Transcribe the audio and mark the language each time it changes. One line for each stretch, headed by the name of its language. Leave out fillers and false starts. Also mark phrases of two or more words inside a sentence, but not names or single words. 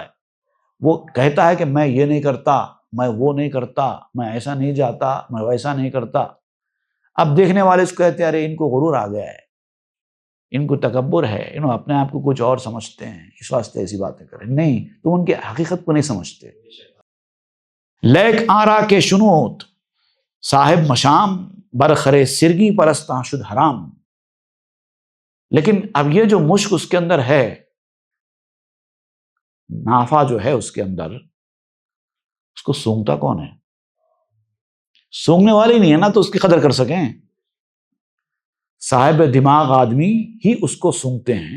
Urdu: وہ کہتا ہے کہ میں یہ نہیں کرتا، میں وہ نہیں کرتا، میں ایسا نہیں جاتا، میں ویسا نہیں کرتا. اب دیکھنے والے اس کو کہتے ہیں ارے ان کو غرور آ گیا ہے، ان کو تکبر ہے، انہوں اپنے آپ کو کچھ اور سمجھتے ہیں، اس واسطے ایسی باتیں کریں. نہیں، تم ان کی حقیقت کو نہیں سمجھتے.
Persian: لیک آرا کے شنوت صاحب مشام برخرے سرگی پرستاں شد حرام.
Urdu: لیکن اب یہ جو مشک اس کے اندر ہے، نافع جو ہے اس کے اندر، اس کو سونگھتا کون ہے؟ سونگھنے والے ہی نہیں ہے نا تو اس کی قدر کر سکیں. صاحب دماغ آدمی ہی اس کو سونگھتے ہیں.